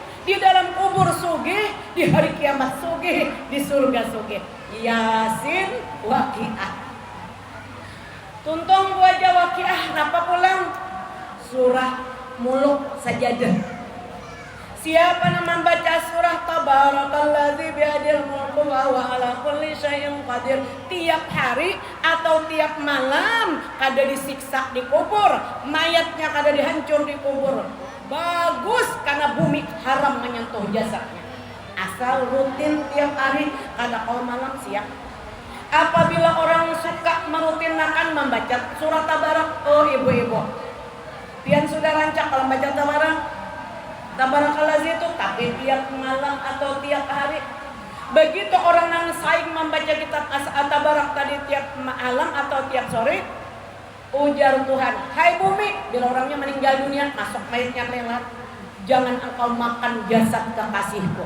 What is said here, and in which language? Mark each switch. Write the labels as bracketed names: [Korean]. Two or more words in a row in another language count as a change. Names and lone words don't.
[Banjar] di dalam kubur sugih, di hari kiamat sugih, di surga sugih. Yasin, Waqiah. Tuntung wajah Waqiah, napa pulang? Surah Muluk Sajadah. Siapa yang membaca surah [Arabic] تبارك الذي بيده الملك وهو على كل شيء قدير [Banjar] tiap hari atau tiap malam kada disiksa di kubur, mayatnya kada dihancur di kubur. Bagus karena bumi haram menyentuh jasadnya. Asal rutin tiap hari kada kau malam siang. Apabila orang suka merutinakan membaca surah Tabarak, oh ibu-ibu, pian sudah rancak kalau baca Tabarakalladzi itu tapi tiap malam atau tiap hari. Begitu orang yang saing membaca kitab Tabarak tadi tiap malam atau tiap sore, ujar Tuhan, hai bumi, bila orangnya meninggal dunia, masuk mayatnya lewat, jangan engkau makan jasad kekasihku.